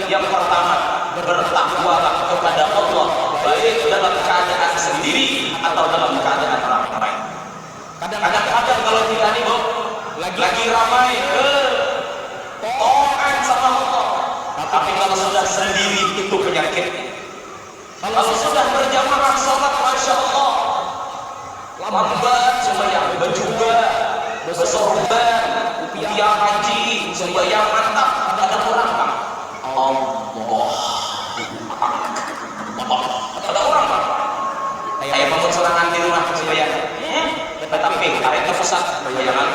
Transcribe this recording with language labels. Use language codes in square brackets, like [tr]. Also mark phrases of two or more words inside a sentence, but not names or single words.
[id] Yang pertama, bertakwalah kepada Allah, baik dalam keadaan sendiri atau dalam keadaan ramai. Kadang-kadang kalau kita nih lagi ramai taat sama Allah, tapi kalau sudah sendiri itu penyakit. Kalau sudah berjamaah sholat, [ar] ما شاء الله, [bjn] lambat sembahyang, berjuga, bersorban, upiah haji, sembahyang mantap, ada orang Pak. Allah, ada orang Pak. [id] Saya bangun serangan di rumah sembahyang, tetapi tarik pusat sembahyang lagi.